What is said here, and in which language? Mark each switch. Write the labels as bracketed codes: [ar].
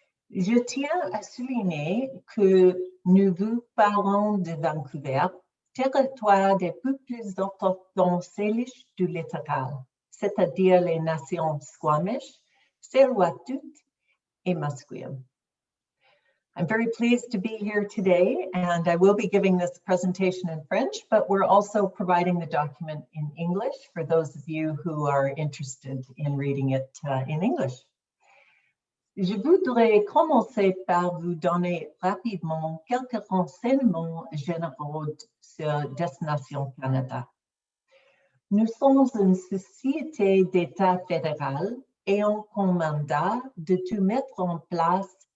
[fr] Je tiens à souligner que nous vous parlons de Vancouver, territoire des peuples autochtones salish du littoral, c'est-à-dire les nations Squamish, Tsleil-Waututh et Musqueam. [en] I'm very pleased to be here today, and I will be giving this presentation in French, but we're also providing the document in English for those of you who are interested in reading it in English. [fr] Je voudrais commencer par vous donner rapidement quelques renseignements généraux sur Destination Canada. Nous sommes une société d'État fédéral ayant comme mandat de tout mettre en place